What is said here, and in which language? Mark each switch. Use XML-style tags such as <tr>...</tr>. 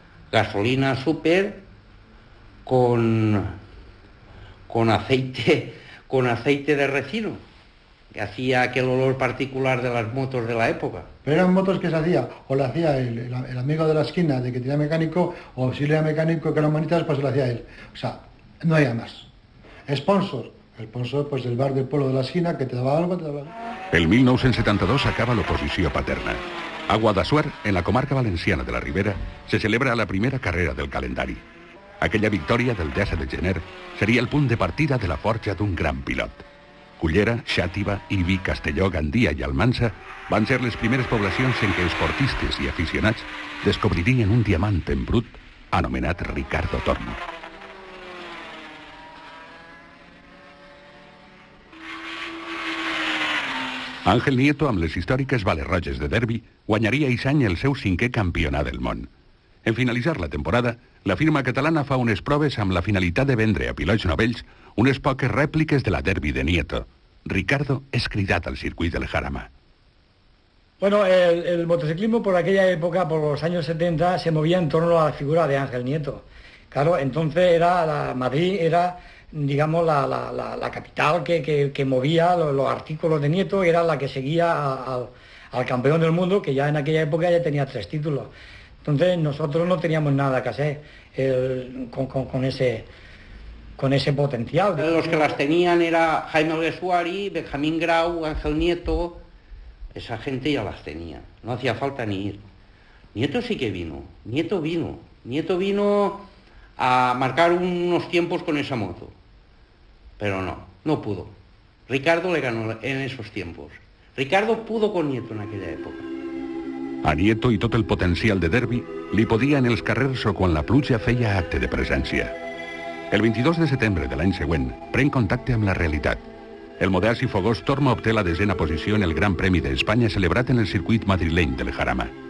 <es>Gasolina súper con aceite de resino, que hacía aquel olor particular de las motos de la época. Pero eran motos que se hacía, o la hacía el amigo de la esquina de que tenía mecánico, o si le era mecánico que eran bonitas, pues lo hacía él. O sea, no había más. Sponsor, el sponsor pues del bar del pueblo de la esquina, que te daba algo, te daba algo.</es> <ca>El 1972 acaba l'oposició paterna. A Guadassuar, en la comarca valenciana de la Ribera, se celebra la primera carrera del calendari. Aquella victòria del 10 de gener seria el punt de partida de la forja d'un gran pilot. Cullera, Xàtiva, Ibi, Castelló, Gandia i Almansa van ser les primeres poblacions en què esportistes i aficionats descobririen un diamant en brut anomenat Ricardo Tormó. Ángel Nieto, amb les històriques bales roges de Derby, guanyaria aquest any el seu 5è campionat del món. En finalitzar la temporada, la firma catalana fa unes proves amb la finalitat de vendre a pilots novells unes poques rèpliques de la Derby de Nieto. Ricardo és cridat al circuit del Jarama.</ca> <es>Bueno, el motociclismo por aquella época, por los años 70, se movía en torno a la figura de Ángel Nieto. Claro, entonces Madrid era, digamos, la capital que movía los artículos de Nieto, era la que seguía al campeón del mundo, que ya en aquella época ya tenía 3 títulos. Entonces nosotros no teníamos nada que hacer con ese potencial. Los que las tenían era Jaime Alguersuari, Benjamín Grau, Ángel Nieto. Esa gente ya las tenía, no hacía falta ni ir. Nieto sí que vino, Nieto vino a marcar unos tiempos con esa moto. Pero no pudo. Ricardo le ganó en esos tiempos. Ricardo pudo con Nieto en aquella época.</es> <ca>A Nieto i tot el potencial de Derby li podia en els carrers o quan la pluja feia acte de presència. El 22 de setembre de l'any següent pren contacte amb la realitat. El modern i fogós Tormó obté la 10ª posició en el Gran Premi d'Espanya celebrat en el circuit madrileny del Jarama.</ca>